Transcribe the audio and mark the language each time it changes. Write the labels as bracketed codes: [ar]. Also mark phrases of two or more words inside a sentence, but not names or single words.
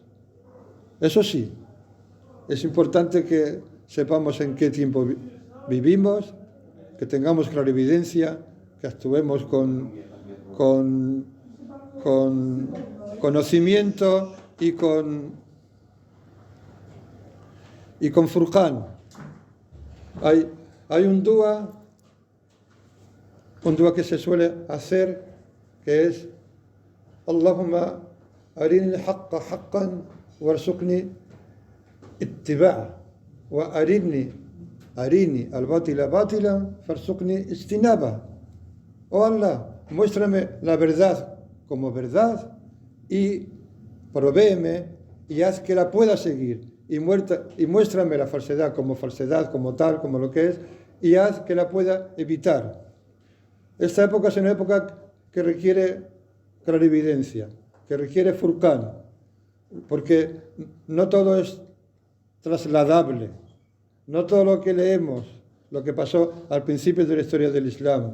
[es] Eso sí, es importante que sepamos en qué tiempo vivimos, que tengamos clarividencia, que actuemos con conocimiento y con Furqán. Hay un dua que se suele hacer, que es [ar] اللهم أرني الحق حقا وارزقني اتباعه وأرني الباطل باطلا فارزقني اجتنابه. [es] Oh Allah, muéstrame la verdad como verdad y provéeme y haz que la pueda seguir, y muéstrame la falsedad, como tal, como lo que es, y haz que la pueda evitar. Esta época es una época que requiere clarividencia, que requiere Furqán, porque no todo es trasladable, no todo lo que leemos, lo que pasó al principio de la historia del Islam.